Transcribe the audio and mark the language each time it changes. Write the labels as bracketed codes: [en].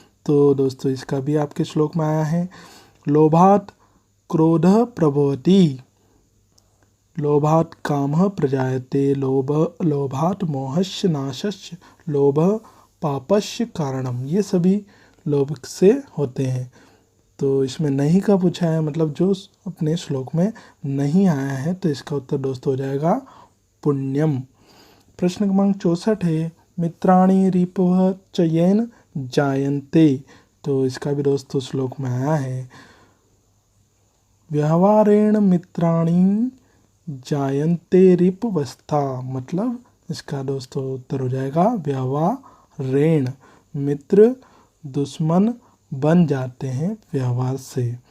[hi] तो दोस्तों इसका भी आपके श्लोक में आया है [sa] लोभात क्रोधः प्रभवति, लोभात कामः प्रजायते, लोभात मोहस्य नाशस्य, लोभः पापस्य कारणम। [hi] ये सभी लोभ से होते हैं। तो इसमें नहीं का पूछा है, मतलब जो अपने श्लोक में नहीं आया है, तो इसका उत्तर दोस्तों हो जाएगा पुण्यम। प्रश्न क्रमांक 64 है [sa] मित्राणि रिपवः च येन जायन्ते। [hi] तो इसका भी दोस्तों श्लोक में आया है [sa] व्यवहारेण मित्राणि जायन्ते रिपवस्था, [hi] मतलब इसका दोस्तों उत्तर हो जाएगा व्यवहारेण, मित्र दुश्मन बन जाते हैं व्यवहार से।